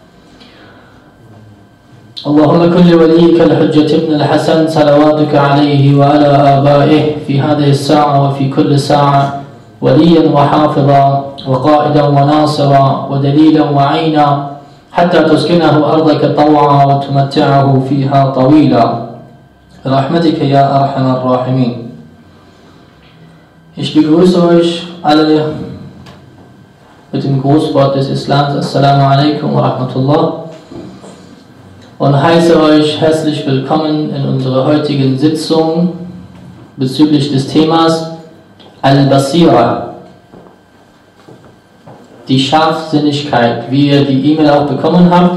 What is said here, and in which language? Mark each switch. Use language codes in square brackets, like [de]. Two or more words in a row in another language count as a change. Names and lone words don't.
[ar] اللهم كن لوليك الحجة ابن الحسن صلواتك عليه وعلى آبائه في هذه الساعة وفي كل ساعة وليا وحافظا وقائدا وناصرا ودليلا وعينا حتى تسكنه أرضك طوعا وتمتعه فيها طويلا برحمتك يا أرحم الراحمين. [de] Ich begrüße euch alle mit dem Grußwort des Islams. [ar] السلام عليكم ورحمة الله. [de] Und heiße euch herzlich willkommen in unserer heutigen Sitzung bezüglich des Themas Al-Basirah. Die Scharfsinnigkeit, wie ihr die E-Mail auch bekommen habt.